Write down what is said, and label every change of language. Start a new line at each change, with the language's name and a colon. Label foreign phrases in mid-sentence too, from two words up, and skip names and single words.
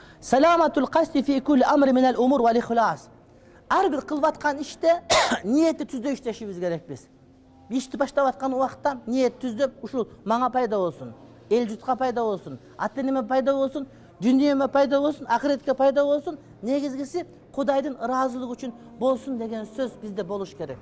Arabic: سلامة القصد في كل أمر من الأمور والإخلاص.
Kyrgyz: Ар бир кылып аткан иште ниетти түздө иштешибиз керек биз. Ишти баштап аткан убакта ниет түздөп, ушул мага пайда болсун, эл журтка пайда болсун, ата энеме пайда болсун, дүнүйөмө пайда болсун, акыретке пайда болсун, негизгиси Кудайдын ыраазылыгы үчүн болсун деген сөз бизде болуш керек.